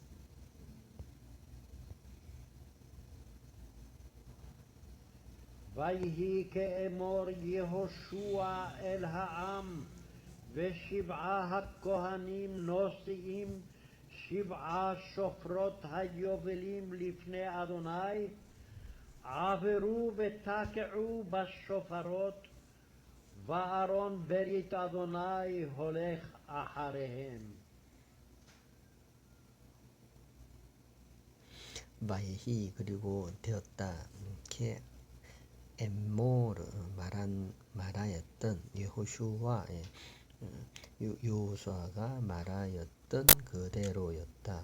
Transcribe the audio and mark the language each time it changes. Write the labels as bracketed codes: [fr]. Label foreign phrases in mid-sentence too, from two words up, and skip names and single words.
[he] ויהי כאמור יהושע אל העם, ושבעה הכהנים נושאים 7 שופרות היובלים לפני אדוני, עברו ותקעו בשופרות, וארון ברית אדוני הולך אחריהם. [ko] 바이히 그리고 되었다. 엠모르 말하였던 여호슈아의 여호수아가 말하였던 그대로였다.